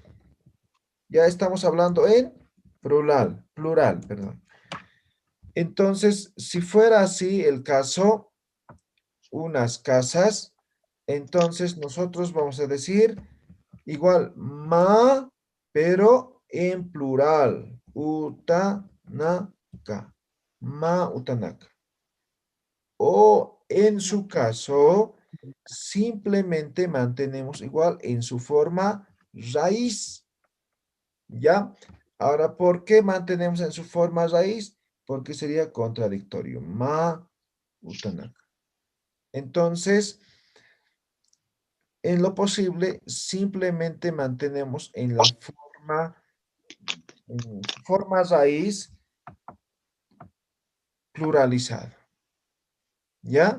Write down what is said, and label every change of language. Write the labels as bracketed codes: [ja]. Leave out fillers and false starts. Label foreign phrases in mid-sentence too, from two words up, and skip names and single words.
[es] Ya estamos hablando en plural, perdón. Entonces, si fuera así el caso, unas casas, entonces nosotros vamos a decir igual ma, pero en plural. [ay] Utanaka. Ma utanaka. [es] O en su caso, simplemente mantenemos igual en su forma raíz. ¿Ya? Ahora, ¿por qué mantenemos en su forma raíz? Porque sería contradictorio. [ay] Ma utanaka. [es] Entonces, en lo posible, simplemente mantenemos en la forma raíz pluralizada. ¿Ya?